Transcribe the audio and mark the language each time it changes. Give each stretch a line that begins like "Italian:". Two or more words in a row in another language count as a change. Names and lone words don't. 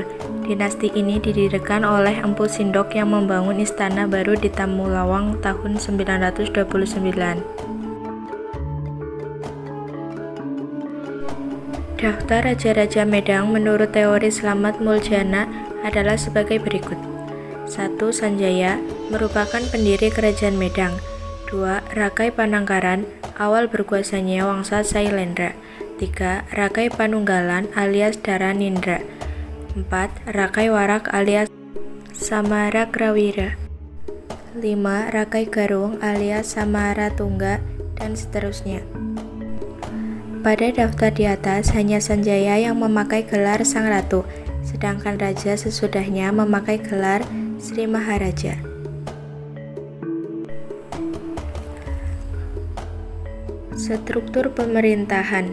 Indonesian: Dinasti ini didirikan oleh Empu Sindok yang membangun istana baru di Tamulawang tahun 929. Daftar Raja-Raja Medang menurut teori Slamet Muljana adalah sebagai berikut. 1. Sanjaya, merupakan pendiri Kerajaan Medang. 2. Rakai Panangkaran, awal berkuasanya Wangsa Sailendra. 3. Rakai Panunggalan alias Dharanindra. 4. Rakai Warak alias Samarakrawira. 5. Rakai Garung alias Samaratungga, dan seterusnya. Pada daftar di atas, hanya Sanjaya yang memakai gelar Sang Ratu, sedangkan raja sesudahnya memakai gelar Sri Maharaja. Struktur pemerintahan.